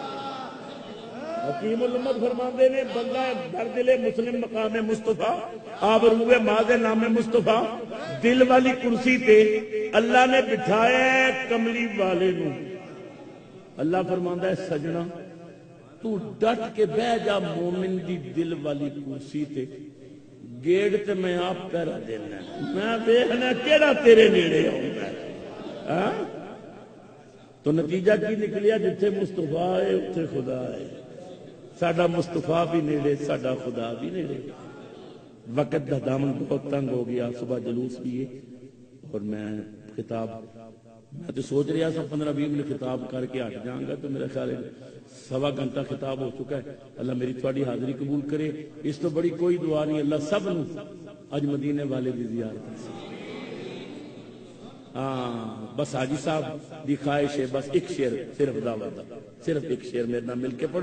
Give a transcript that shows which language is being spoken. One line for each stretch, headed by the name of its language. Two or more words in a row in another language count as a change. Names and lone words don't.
Punjabi: حکیم الامت فرماندے نے
Persian: بندہ در دل مسلم مقام مصطفیٰ آبروئے ماض نام مصطفیٰ
Punjabi: دل والی کرسی تے اللہ نے بٹھایا ہے کملی والے نو. اللہ فرماندا ہے سجنا تو ڈٹ کے بہ جا مومن دی دل والی کرسی تے، گیڑ تے میں آپ پہرا دینا، میں دیکھنا کیڑا تیرے نیڑے آؤندا ہے. تو نتیجہ کی نکلیا جتھے مصطفیٰ ہے اتھے خدا ہے. ساڈا مصطفیٰ بھی نیڑے، ساڈا خدا بھی نیڑے. وقت دا دامن
Urdu: بہت تنگ ہو گیا، صبح جلوس بھی ہے اور میں خطاب میں تو سوچ رہا تھا 15-20 منٹ خطاب کر کے ہٹ جاؤں گا، تو میرا خیال ہے 1.25 گھنٹہ خطاب ہو چکا ہے.
Punjabi: اللہ میری تھوڑی حاضری قبول کرے. اس تو بڑی کوئی دعا نہیں. اللہ سب نو اج مدینے والے دی زیارت کرے. ہاں بس حاجی صاحب دی خواہش ہے بس ایک شعر صرف دعوت دا، صرف ایک شعر میرے نال مل کے پڑھو.